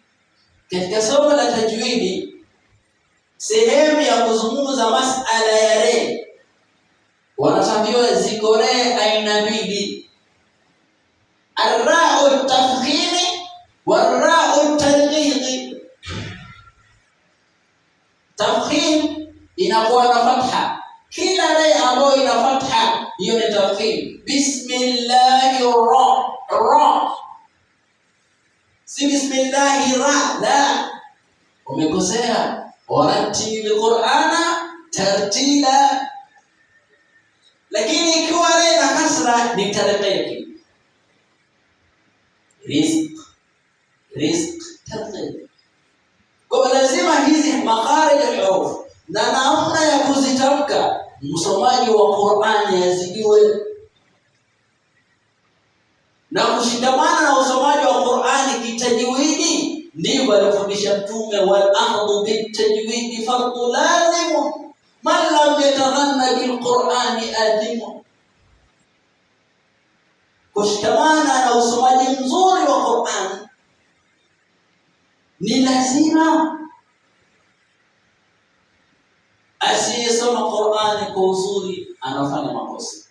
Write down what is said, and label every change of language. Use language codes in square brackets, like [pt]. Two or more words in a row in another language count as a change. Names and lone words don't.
[sw] Katika somo la tajwidi, sehemu ya kuzungumza masala ya re, wanatambua ziko re aina mbili, [ar] الراء التفخيم والراء الترقيق. [sw] Tafkhim inakuwa na fatha, kila re ambayo ina fatha hiyo ni tafkhim. [ar] بسم الله الرحمن الرحيم, si بسم الله الرحمن الرحيم. [sw] La, umekosea. [ar] ورتل القرآن ترتيلا. [sw] Lakini ikiwa re na kasra ni tarqiq. [ar] رزق ترقيق. [sw] Kwa lazima hizi [ar] مخارج الحروف [sw] na namna ya kuzitamka msomaji wa Qur'ani azijue, na kushikamana na usomaji wa Qur'ani kitajwidi. Ndivyo alifundisha Mtume, [ar] والأخذ بالتجويد فرض لازم من لم يتغن بالقرآن آثم. [sw] Kushikamana na usomaji mzuri wa Qur'ani ni lazima. Asiyesoma Qur'ani kwa uzuri anafanya makosa.